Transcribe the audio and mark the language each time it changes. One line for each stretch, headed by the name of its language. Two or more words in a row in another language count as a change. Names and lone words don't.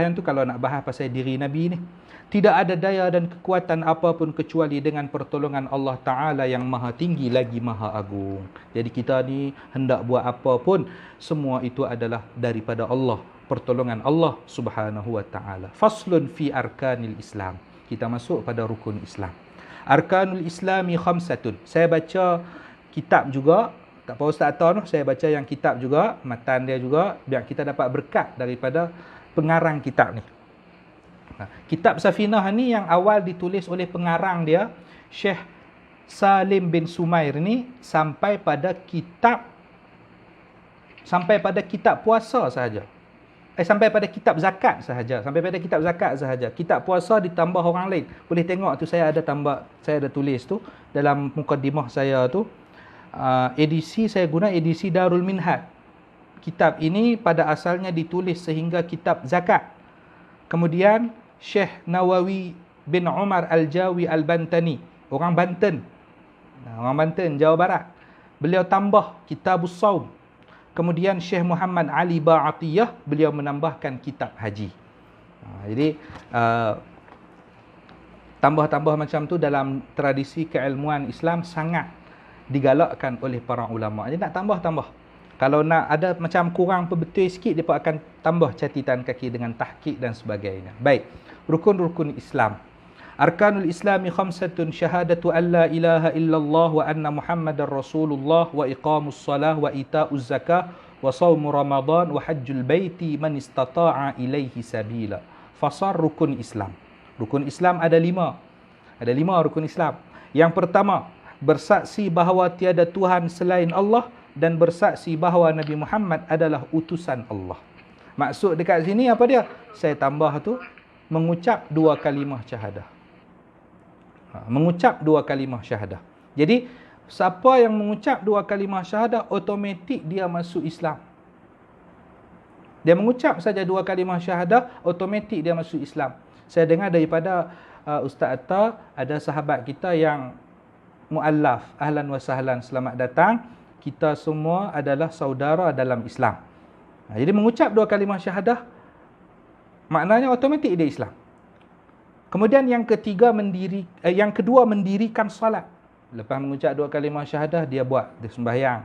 Malay: Yang tu kalau nak bahas pasal diri Nabi ni. Tidak ada daya dan kekuatan apapun kecuali dengan pertolongan Allah Ta'ala yang maha tinggi lagi maha agung. Jadi kita ni hendak buat apa pun, semua itu adalah daripada Allah. Pertolongan Allah
Arabic: سبحانه وتعالى. فصل في أركان الإسلام.
Malay: Kita masuk pada rukun Islam.
Arabic: أركان الإسلام خمسة.
Malay: Saya baca kitab juga. Tak apa Ustaz Atta, saya baca yang kitab juga, matan dia juga, biar kita dapat berkat daripada pengarang kitab ni. Kitab Safinah ni yang awal ditulis oleh pengarang dia, Syekh Salim bin Sumair ni, sampai pada kitab puasa sahaja. Sampai pada kitab zakat sahaja. Kitab puasa ditambah orang lain. Boleh tengok tu saya ada tulis tu dalam mukadimah saya tu. Edisi saya guna edisi Darul Minhaj. Kitab ini pada asalnya ditulis sehingga kitab zakat. Kemudian Syekh Nawawi bin Umar Al-Jawi Al-Bantani, orang Banten, Jawa Barat. Beliau tambah Kitabus Saum. Kemudian Syekh Muhammad Ali Ba'atiyah, beliau menambahkan kitab haji. Jadi tambah-tambah macam tu dalam tradisi keilmuan Islam sangat digalakkan oleh para ulama. Jadi nak tambah-tambah. Kalau nak ada macam kurang betul sikit, dia akan tambah catatan kaki dengan tahqiq dan sebagainya. Baik, rukun-rukun Islam.
Arabic: أركان الإسلام خمسة، شهادة أن لا إله إلا الله وأن محمدا رسول الله وإقام الصلاة وإيتاء الزكاة وصوم رمضان وحج البيت من استطاع إليه سبيلا.
Malay: Fasal rukun Islam. Rukun Islam ada 5. Ada 5 rukun Islam. Yang pertama, bersaksi bahawa tiada Tuhan selain Allah dan bersaksi bahawa Nabi Muhammad adalah utusan Allah. Maksud dekat sini apa dia? Saya tambah tu, mengucap 2 kalimah syahadah. Mengucap 2 kalimah syahadah. Jadi, siapa yang mengucap 2 kalimah syahadah, automatik dia masuk Islam. Dia mengucap saja 2 kalimah syahadah, automatik dia masuk Islam. Saya dengar daripada Ustaz Atta, ada sahabat kita yang mu'allaf.
Arabic: أهلا وسهلا,
Malay: selamat datang. Kita semua adalah saudara dalam Islam. Jadi mengucap 2 kalimah syahadah, maknanya automatik dia Islam. Kemudian yang kedua mendirikan salat. Lepas mengucap 2 kalimah syahadah, dia sembahyang.